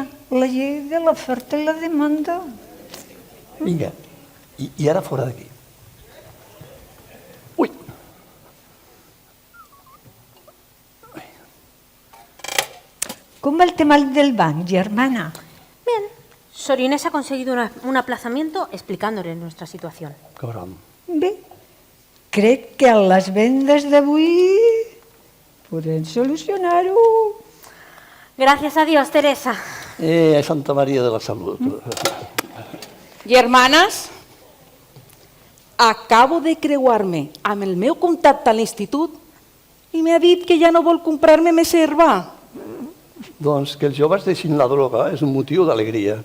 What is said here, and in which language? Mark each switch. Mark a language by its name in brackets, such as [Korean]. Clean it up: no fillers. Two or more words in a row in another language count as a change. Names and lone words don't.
[Catalan] La llei de l'oferta i la demanda. Vinga, i ara fora d'aquí. Ui! Com va el tema del banc, germana? [Spanish] Bien, Sor Inés ha conseguido un aplazamiento explicándole nuestra situación. [Catalan] Caram. Bé, crec que a les vendes d'avui podem solucionar-ho. [Spanish] Gracias a Dios, Teresa. [Catalan] Santa Maria de la Salut. Germanes, acabo de creuar-me amb el meu contacte a l'institut i m'ha dit que ja no vol comprar-me més herba. Doncs que els joves deixin la droga és un motiu d'alegria.